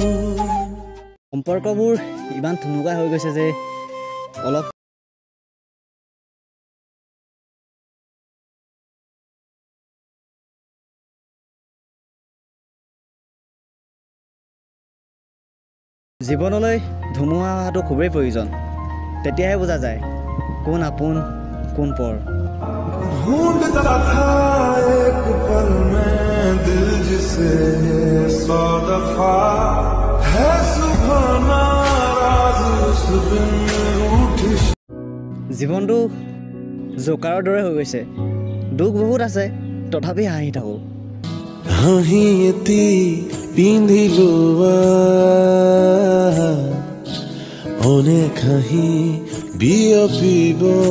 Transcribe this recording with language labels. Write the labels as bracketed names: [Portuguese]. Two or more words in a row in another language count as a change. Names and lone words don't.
[Assamese] সম্পৰ্কবোৰ ইমান থুনুকা হৈ গৈছে যে অলপ জীৱনলৈ ধুমুহা অহাটো খুবেই প্ৰয়োজন তেতিয়াহে বুজা যায় কোন আপোন কোন পৰ [Hindi] ढूंढता था एक पल में दिल जिसे 100 दफा है सुबह नाराज उस दिन रूठी [Assamese] জীৱনটো জোকাৰৰ দৰে হৈ গৈছে দুখ বহুত আছে তথাপি হাঁহি থাকো হাঁহি এটি পিন্ধিলো অনেক হাঁহি বিয়পিব